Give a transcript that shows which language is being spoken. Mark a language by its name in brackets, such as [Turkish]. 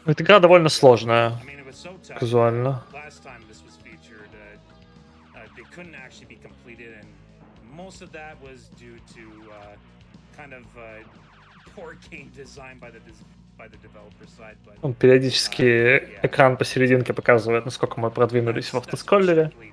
[Russian] Эта игра довольно сложная, казуально. [English] Last time this was featured, they couldn't actually be completed, and most of that was due to kind of poor game design by the developer side. [Russian] Он периодически экран посерединке показывает, насколько мы продвинулись в автоскроллере.